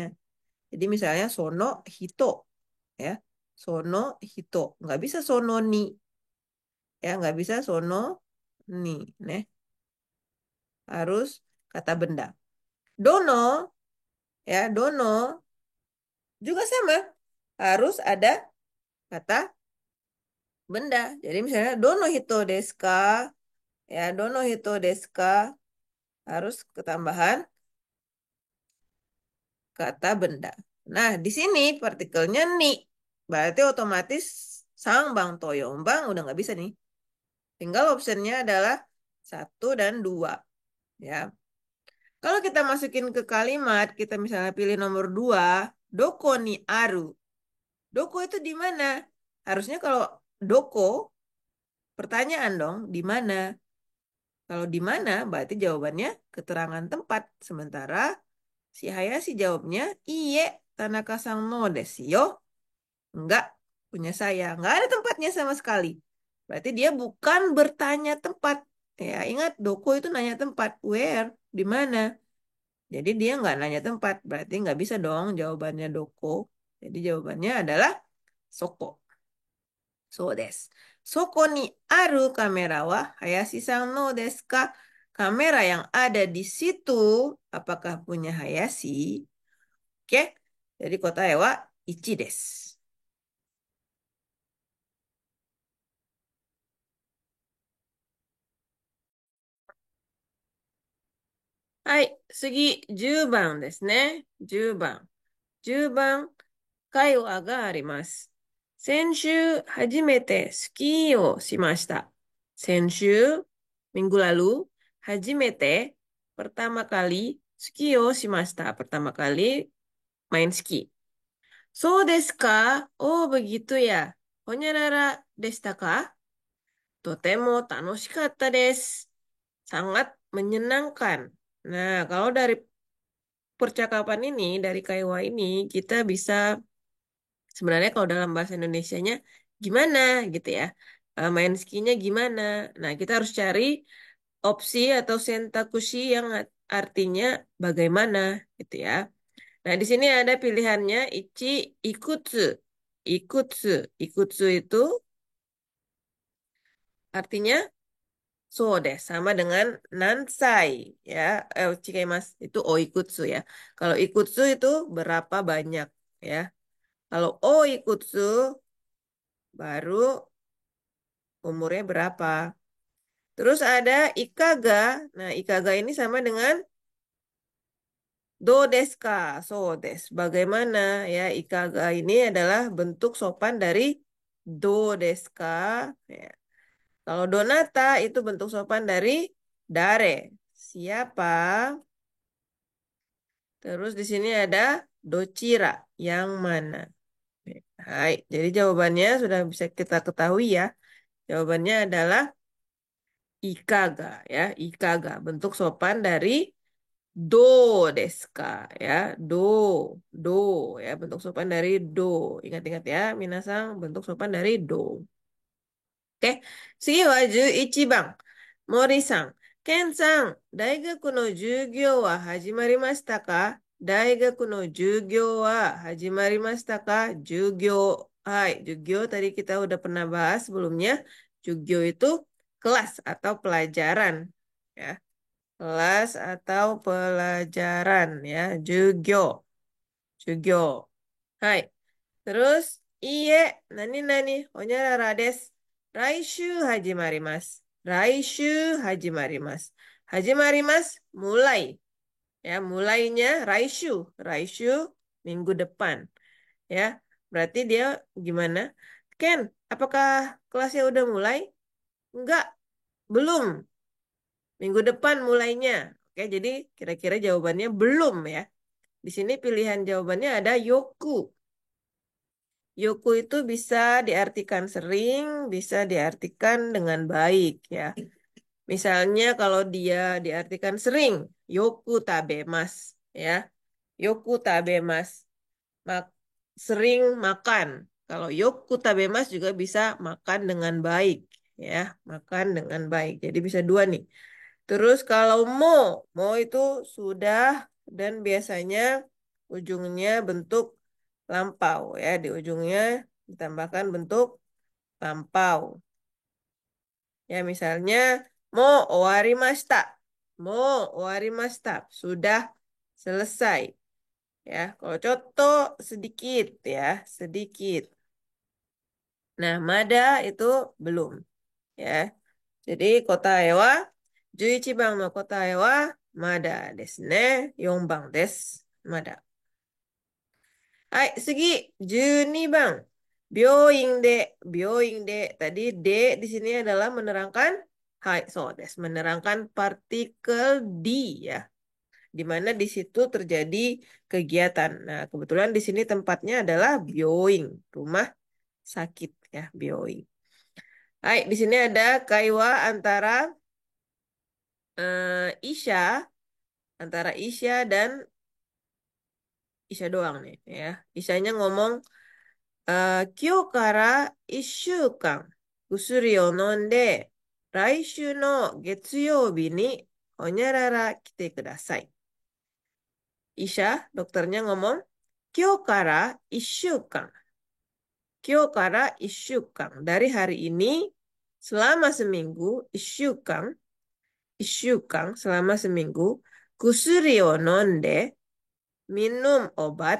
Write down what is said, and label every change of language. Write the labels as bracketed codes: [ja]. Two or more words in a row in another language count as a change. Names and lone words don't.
[id] Jadi misalnya [ja] その人 [id] ya, sono hito nggak bisa [ja] そのに [id] ya, nggak bisa [ja] そのに, [id] nih harus kata benda. Dono ya, dono juga sama, harus ada kata benda. Jadi misalnya [ja] どの人ですか? [id] Ya, [ja] どの人ですか? [id] Harus ketambahan kata benda. Nah, di sini partikelnya ni. Berarti otomatis [ja] 三、番、と四、番 [id] udah nggak bisa nih. Tinggal optionnya adalah satu dan dua. Ya. Kalau kita masukin ke kalimat, kita misalnya pilih nomor dua, [ja] どこにある. [id] Doko itu di mana? Harusnya kalau doko, pertanyaan dong, di mana? Kalau di mana, berarti jawabannya keterangan tempat. Sementara si Hayashi jawabnya, [ja] いいえ、田中さんのですよ. [id] Enggak, punya saya. Enggak ada tempatnya sama sekali. Berarti dia bukan bertanya tempat. Ya, ingat, doko itu nanya tempat. Where? Di mana? Jadi dia nggak nanya tempat. Berarti nggak bisa dong jawabannya doko. Jadi jawabannya adalah soko. [ja] そうです. そこにあるカメラは林さんのですか? [id] Kamera yang ada di situ, apakah punya Hayashi? Oke. Jadi [ja] 答えは一です. Hai, 次、10番ですね。10番。10番、会話があります。先週、初めてスキーをしました。 [id] 先週、minggu lalu, 初めて、pertama kali, [ja] スキーをしました。 [id] pertama kali, main ski. [ja] そうですか? [id] Oh, begitu ya. [ja] ほにゃららでしたか? とても楽しかったです。 [id] Sangat menyenangkan. Nah, kalau dari percakapan ini, dari Kaiwa ini, kita bisa sebenarnya kalau dalam bahasa Indonesianya gimana gitu ya. Main skinya gimana. Nah, kita harus cari opsi atau sentakushi yang artinya bagaimana gitu ya. Nah, di sini ada pilihannya ichi, ikutsu. Ikutsu. Ikutsu itu artinya so deh, sama dengan nansai ya. Mas itu oikutsu ya. Kalau ikutsu itu berapa banyak ya. Kalau oikutsu baru umurnya berapa. Terus ada ikaga. Nah, ikaga ini sama dengan [ja] どうですか? そうです. [id] Bagaimana ya, ikaga ini adalah bentuk sopan dari [ja] どうですか? [id] Ya. Kalau donata itu bentuk sopan dari dare. Siapa? Terus di sini ada docira, yang mana? Hai, jadi jawabannya sudah bisa kita ketahui ya. Jawabannya adalah ikaga ya, ikaga. Bentuk sopan dari [ja] どうですか [id] ya, do, do ya, bentuk sopan dari do. Ingat-ingat ya, minasang, bentuk sopan dari do. Oke, [ja] 次は11番。森さん、ケンさん、大学の授業は始まりましたか？大学の授業は始まりましたか？ [id] 授業。Hai, jugyo tadi kita udah pernah bahas sebelumnya. Jugyo itu kelas atau pelajaran. Ya, kelas atau pelajaran. Ya, jugyo. Jugyo. Hai. Terus, [ja] いいえ、何々, ほにゃららです. Raishu hajimarimasu. Raishu hajimarimasu. [id] Hajimarimasu, mulai. Ya, mulainya raishu. Raishu, minggu depan. Ya, berarti dia gimana? Ken, apakah kelasnya udah mulai? Enggak, belum. Minggu depan mulainya. Oke, jadi kira-kira jawabannya belum ya. Di sini pilihan jawabannya ada yoku. Yoku itu bisa diartikan sering, bisa diartikan dengan baik ya. Misalnya kalau dia diartikan sering, [ja] よく食べます ya. よく食べます, [id] mak sering makan. Kalau [ja] よく食べます [id] juga bisa makan dengan baik ya, makan dengan baik. Jadi bisa dua nih. Terus kalau mo itu sudah dan biasanya ujungnya bentuk lampau ya, di ujungnya ditambahkan bentuk lampau. Ya misalnya [ja] もう終わりました. もう終わりました. [id] Sudah selesai. Ya, kalau contoh sedikit ya, sedikit. Nah, mada itu belum ya. [ja] Jadi 答えは 11 番の答えはまだですね。4番です。まだ。はい、次、12番. 病院で, 病院で. [id] Tadi D di sini adalah menerangkan, hai, [ja] そうです, [id] menerangkan partikel di ya. Di mana di situ terjadi kegiatan. Nah, kebetulan di sini tempatnya adalah byoing, rumah sakit ya, byoing. Hai, di sini ada kaiwa antara Isya, antara Isya dan Isya doang nih ya. Isyanya ngomong, [ja] 今日から1週間薬を飲んで来週の月曜日にほにゃらら来てください. [id] Isya, dokternya ngomong, [ja] 今日から1週間. 今日から1週間. [id] Dari hari ini selama seminggu, [ja] 1週間, 1週間 [id] selama seminggu, [ja] 薬を飲んで, [id] minum obat.